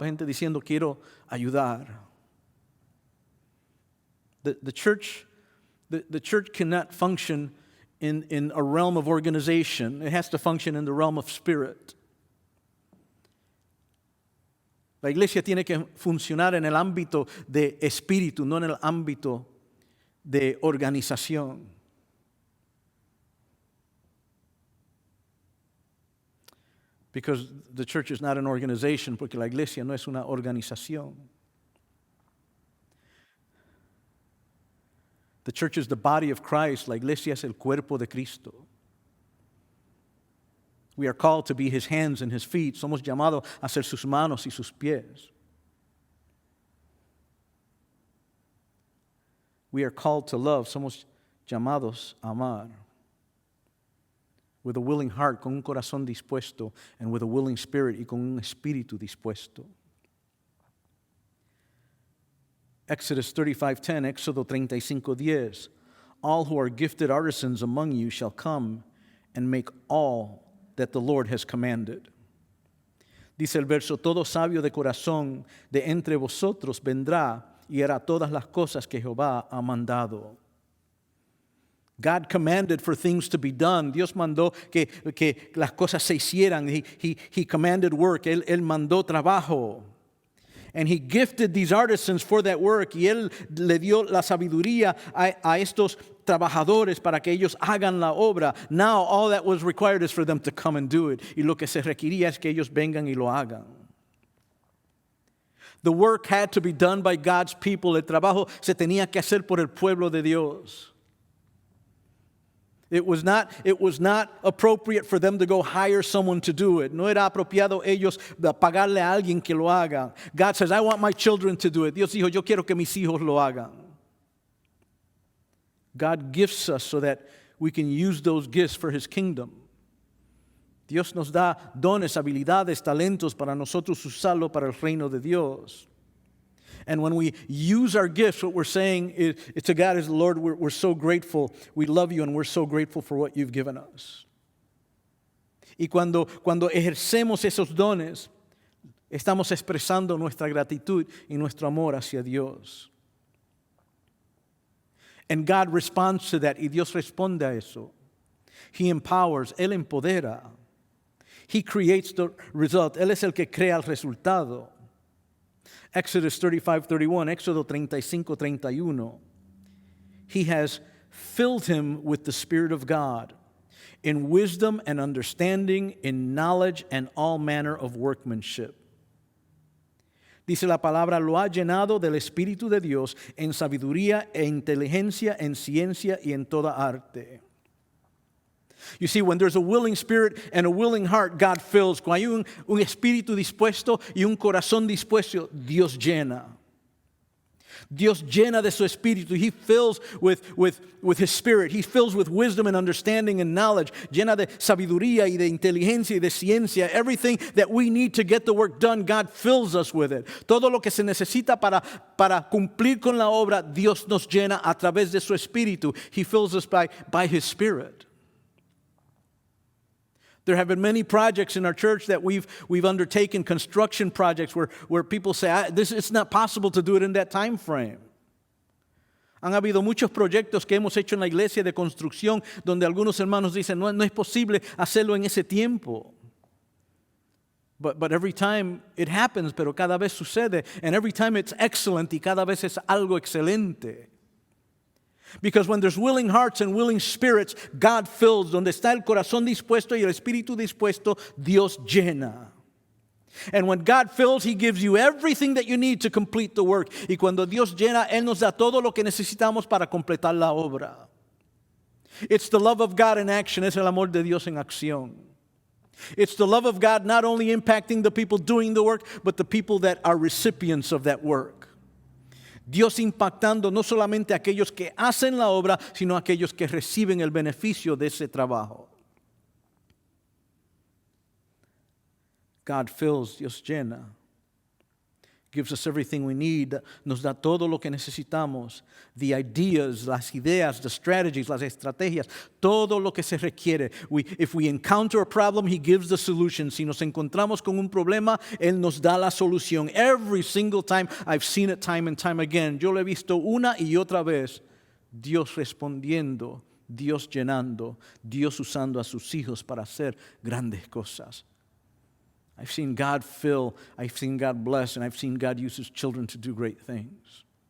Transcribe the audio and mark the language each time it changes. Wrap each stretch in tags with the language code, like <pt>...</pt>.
<es>Gente diciendo, quiero ayudar.</es> <en>The church cannot function in a realm of organization. It has to function in the realm of spirit.</en> <es>La iglesia tiene que funcionar en el ámbito de espíritu, no en el ámbito de organización.</es> <en>Because the church is not an organization,</en> <es>porque la iglesia no es una organización.</es> <en>The church is the body of Christ.</en> <es>La iglesia es el cuerpo de Cristo.</es> <en>We are called to be His hands and His feet.</en> <es>Somos llamados a ser sus manos y sus pies.</es> <en>We are called to love.</en> <es>Somos llamados a amar.</es> <en>With a willing heart,</en> <es>con un corazón dispuesto,</es> <en>and with a willing spirit,</en> <es>y con un espíritu dispuesto.</es> <en>Exodus 35:10, Éxodo 35:10. All who are gifted artisans among you shall come and make all that the Lord has commanded.</en> <es>Dice el verso, todo sabio de corazón de entre vosotros vendrá y hará todas las cosas que Jehová ha mandado.</es> <en>God commanded for things to be done.</en> <es>Dios mandó que las cosas se hicieran.</es> <en>He commanded work.</en> <es>Él mandó trabajo.</es> <en>And He gifted these artisans for that work.</en> <es>Y Él le dio la sabiduría a estos trabajadores para que ellos hagan la obra.</es> <en>Now all that was required is for them to come and do it.</en> <es>Y lo que se requería es que ellos vengan y lo hagan.</es> <en>The work had to be done by God's people.</en> <es>El trabajo se tenía que hacer por el pueblo de Dios.</es> <en>It was not appropriate for them to go hire someone to do it.</en> <es>No era apropiado ellos pagarle a alguien que lo haga.</es> <en>God says, I want my children to do it.</en> <es>Dios dijo, yo quiero que mis hijos lo hagan.</es> <en>God gifts us so that we can use those gifts for His kingdom.</en> <es>Dios nos da dones, habilidades, talentos para nosotros usarlo para el reino de Dios.</es> <en>And when we use our gifts, what we're saying is to God is, Lord, we're so grateful. We love you and we're so grateful for what you've given us.</en> <es>Y cuando ejercemos esos dones, estamos expresando nuestra gratitud y nuestro amor hacia Dios.</es> <en>And God responds to that,</en> <es>y Dios responde a eso.</es> <en>He empowers,</en> <es>Él empodera.</es> <en>He creates the result.</en> <es>Él es el que crea el resultado.</es> <en>Exodus 35:31, Éxodo 35:31. He has filled him with the Spirit of God, in wisdom and understanding, in knowledge and all manner of workmanship.</en> <es>Dice la palabra, lo ha llenado del Espíritu de Dios en sabiduría e inteligencia, en ciencia y en toda arte.</es> <en>You see, when there's a willing spirit and a willing heart, God fills.</en> <es>Cuando hay un espíritu dispuesto y un corazón dispuesto, Dios llena. Dios llena de su espíritu.</es> <en>He fills with His Spirit. He fills with wisdom and understanding and knowledge.</en> <es>Llena de sabiduría y de inteligencia y de ciencia.</es> <en>Everything that we need to get the work done, God fills us with it.</en> <es>Todo lo que se necesita para cumplir con la obra, Dios nos llena a través de su espíritu.</es> <en>He fills us by His Spirit. There have been many projects in our church that we've undertaken, construction projects where people say, it's not possible to do it in that time frame.</en> <es>Han habido muchos proyectos que hemos hecho en la iglesia de construcción donde algunos hermanos dicen, no es posible hacerlo en ese tiempo.</es> <en>But every time it happens,</en> <es>pero cada vez sucede,</es> <en>and every time it's excellent</en> <es>y cada vez es algo excelente.</es> <en>Because when there's willing hearts and willing spirits, God fills.</en> <es>Donde está el corazón dispuesto y el espíritu dispuesto, Dios llena.</es> <en>And when God fills, He gives you everything that you need to complete the work.</en> <es>Y cuando Dios llena, Él nos da todo lo que necesitamos para completar la obra.</es> <en>It's the love of God in action.</en> <es>Es el amor de Dios en acción.</es> <en>It's the love of God not only impacting the people doing the work, but the people that are recipients of that work.</en> <es>Dios impactando no solamente a aquellos que hacen la obra, sino a aquellos que reciben el beneficio de ese trabajo.</es> <en>God fills,</en> <es>Dios llena.</es> <en>Gives us everything we need.</en> <es>Nos da todo lo que necesitamos.</es> <en>The ideas,</en> <es>las ideas,</es> <en>the strategies,</en> <es>las estrategias, todo lo que se requiere.</es> <en>If we encounter a problem, He gives the solution.</en> <es>Si nos encontramos con un problema, Él nos da la solución.</es> <en>Every single time, I've seen it time and time again.</en> <es>Yo lo he visto una y otra vez. Dios respondiendo, Dios llenando, Dios usando a sus hijos para hacer grandes cosas.</es> <en>I've seen God fill, I've seen God bless, and I've seen God use His children to do great things.</en>